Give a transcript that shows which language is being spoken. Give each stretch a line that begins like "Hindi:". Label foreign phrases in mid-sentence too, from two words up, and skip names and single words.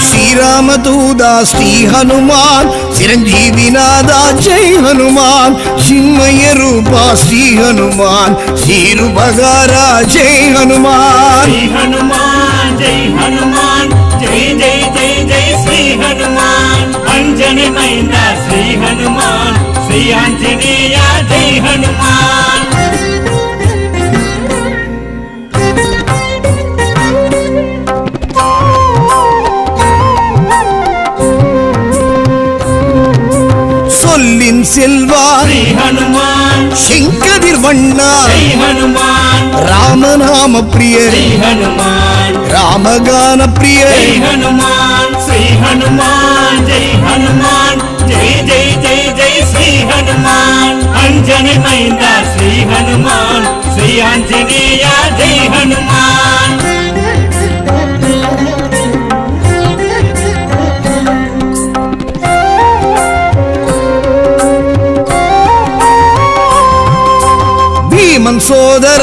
Kannada: ಶ್ರೀರಾಮದೂತ ಶ್ರೀ ಹನುಮಾನ್ ಚಿರಂಜೀವಿನಾದ ಜೈ ಹನುಮಾನ್ ಚಿನ್ಮಯ ರೂಪ ಶ್ರೀ ಹನುಮಾನ್ ಶ್ರೀರುಬಗಾರ ಜೈ ಹನುಮಾನ್ ಶ್ರೀ ಹನುಮಾನ್ ಜೈ ಹನುಮಾನ್ ಜೈ ಜೈ ಜೈ ಜೈ ಶ್ರೀ ಹನುಮಾನ್ ಅಂಜನಿ ಮೈಂದ ಶ್ರೀ ಹನುಮಾನ್ ಶ್ರೀ ಆಂಜನೇಯ ಜೈ ಹನುಮಾನ್
Tamil: சொல்லின் செல்வா
Kannada: ಶ್ರೀ ಹನುಮಾನ್
Tamil: செங்கதிர் வண்ணா
Kannada: ಜೈ ಹನುಮಾನ್
Tamil: ராமநாம பிரிய
Kannada: ಶ್ರೀ ಹನುಮಾನ್
Tamil: ராமகான பிரிய
Kannada: ಜೈ ಹನುಮಾನ್ ಶ್ರೀ ಹನುಮಾನ್ ಜೈ ಹನುಮಾನ್ ಜೈ ಜೈ ಜೈ ಜೈ ಶ್ರೀ ಹನುಮಾನ್ ಅಂಜನಿ ಮೈಂದ ಶ್ರೀ ಹನುಮಾನ್ ಶ್ರೀ ಆಂಜನೇಯ ಜೈ ಹನುಮಾನ್ ಭೀಮನ್ ಸೋದರ